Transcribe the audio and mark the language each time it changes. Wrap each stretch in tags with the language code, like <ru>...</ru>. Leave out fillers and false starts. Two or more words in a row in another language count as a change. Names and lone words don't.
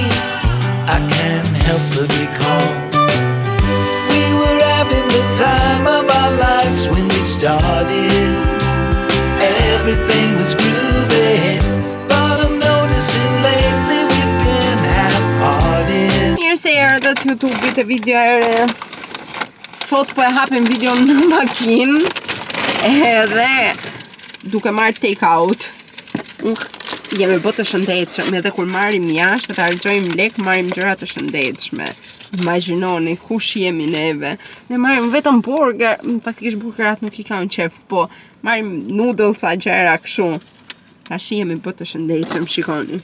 <en>I can't help but recall the time of our lives when we started. Everything was groovy, but I'm noticing lately we've been half-hearted.</en> <sq>Mirë se erdhët YouTube-it e video ere. Sot po e hapim videon në makinë edhe duke marrë</sq> <en>take out.</en> <sq>Jemi bë të shëndetshëm, edhe kur marrim jashtë të harxojmë lek, marrim gjëra të shëndetshme. Imagjinoni kush jemi neve. Ne marrim vetëm burger, faktikisht burgerat nuk I kam qef, po marrim noodles a gjëra kështu. Tash jemi bë të shëndetshëm, shikoni.</sq>